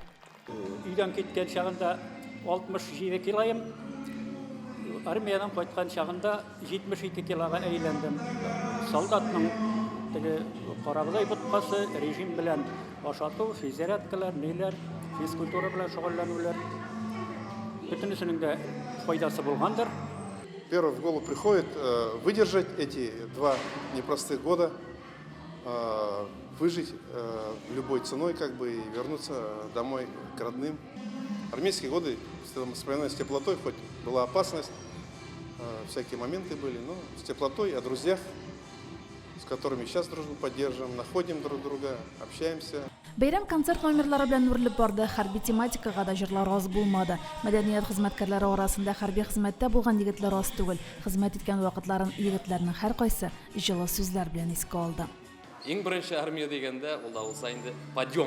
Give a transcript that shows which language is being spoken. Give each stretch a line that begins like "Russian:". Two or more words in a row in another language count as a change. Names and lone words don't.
Tatar: Өйдән киткән чагында 67 килоем, армиядан кайткан чагында 72 килога әйләндем. Солдатның карабылай боткасы режим белән ашату, физзарядкалар, ниләр, физкультура белән шөгыльләнүләр бөтенесенең дә файдасы булгандыр.
Russian: Первое в голову приходит выдержать эти 2 непростых года, выжить любой ценой, и вернуться домой к родным. Армейские годы вспоминаю с теплотой, хоть была опасность, всякие моменты были, но с теплотой, о друзьях, с которыми сейчас дружбу поддерживаем, находим друг друга, общаемся.
Tatar: Бәйрәм концерт номерлары белән үрелеп барды. Хәрби тематикага да җырлар аз булмады. Мәдәният хезмәткәрләре арасында хәрби хезмәттә булган егетләр аз түгел. Хезмәт иткән вакытларын егетләрнең һәркайсы җылы сүзләр белән искә алды. Иң беренче армия дигәндә, ул да булса инде подъем.